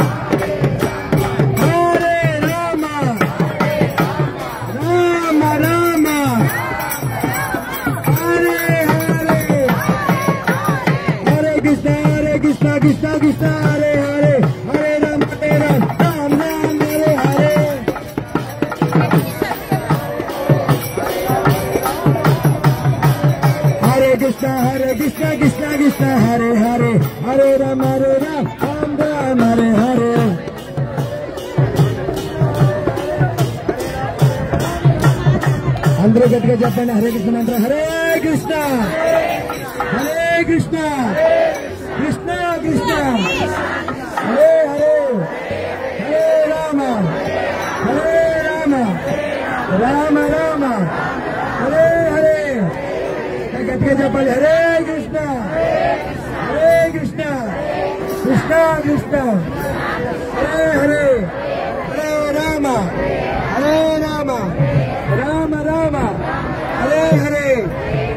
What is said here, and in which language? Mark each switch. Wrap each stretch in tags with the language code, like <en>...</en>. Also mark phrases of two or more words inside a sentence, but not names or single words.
<sa>हरे राम राम राम हरे हरे हरे कृष्ण कृष्ण कृष्ण हरे हरे हरे राम राम राम हरे हरे हरे कृष्ण कृष्ण हरे हरे हरे राम राम हरे हरे</sa> <te>అందరూ గట్టిగా చెప్పండి</te> <sa>హరే కృష్ణ మంత్రం హరే కృష్ణ కృష్ణ కృష్ణ హరే హరే హరే రామ రామ రామ హరే హరే</sa> <te>గట్టిగా చెప్పాలి</te> <sa>హరే కృష్ణ కృష్ణ కృష్ణ హరే హరే హరే రామ రామ రామ హరే హరే</sa>